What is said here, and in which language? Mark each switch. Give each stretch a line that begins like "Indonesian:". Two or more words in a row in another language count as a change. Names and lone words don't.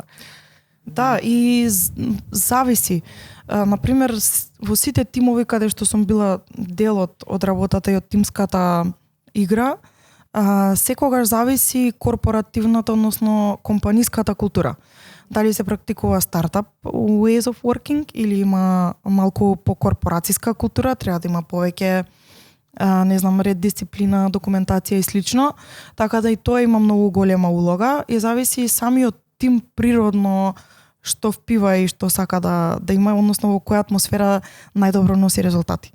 Macedonian: Да, и зависи. Например, во сите тимови каде што сум била дел од работата и од тимската игра, секогаш зависи корпоративната, односно компаниската култура. Дали се практикува стартап
English: ways of working
Macedonian: или има малку по-корпорацијска култура, треба да има повеќе не знам, ред, дисциплина, документација и слично, така да и тоа има многу голема улога и зависи самиот тим природно што впива и што сака да има, односно во која атмосфера најдобро носи резултати.